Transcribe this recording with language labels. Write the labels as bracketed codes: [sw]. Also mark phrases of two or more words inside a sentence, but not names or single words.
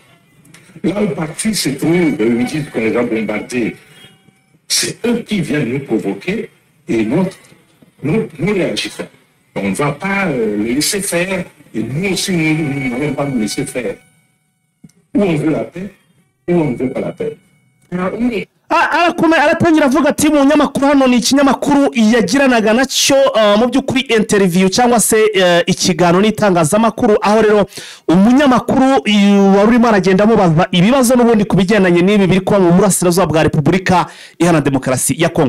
[fr] Là où parti se trouve, ils disent qu'on les a bombardés. C'est eux qui viennent nous provoquer et nous réagissons. On ne va pas les laisser faire, et nous aussi, nous n'allons pas nous laisser faire. Ou on veut la paix, ou on ne veut pas la paix. Alors, [rw] aratangira avuga ati mu nyamakuru hano ni ikinyamakuru yagiranaga nacyo mu by'ukuri interview cyangwa se ikiganiro n'itangazamakuru, aho rero umunyamakuru warurimo aragenda mubaza ibibazo n'ubundi kubigendanye n'ibi biri kuba mu Burasirazuba bwa Repubulika Iharanira Demokarasi ya Kongo.